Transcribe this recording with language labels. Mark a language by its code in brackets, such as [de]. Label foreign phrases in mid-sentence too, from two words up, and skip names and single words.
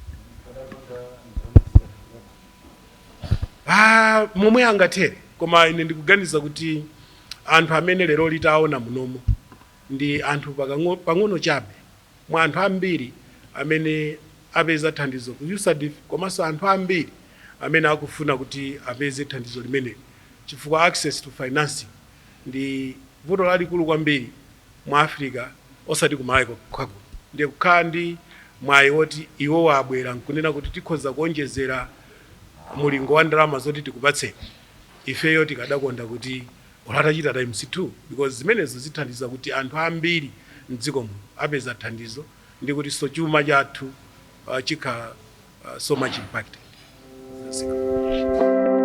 [ny] Momwe angathere, koma ine ndikuganiza kuti anthu amene lero litaona munomo ndi anthu pang'ono chabe mwa anthu ambiri amene apeza thandizo ku USADF, komanso anthu ambiri amene akufuna kuti apeze thandizo limeneli, chifukwa [en] access to financing [ny] ndi vuto lalikulu kwambiri mwa Africa osati ku Malawi kokha. Ndiye kukhala ndi mwayi woti iwo wabwera nkunena kuti tikhoza kuonjezera mulingo wa ndalama zoti tikupatseni, ifeyo tikadakonda kuti ulatachita times 2, because zimenezo zithandiza kuti anthu ambiri mdziko muno apeza thandizo ndi kuti so chuma chathu chikhala [en] so much impacted.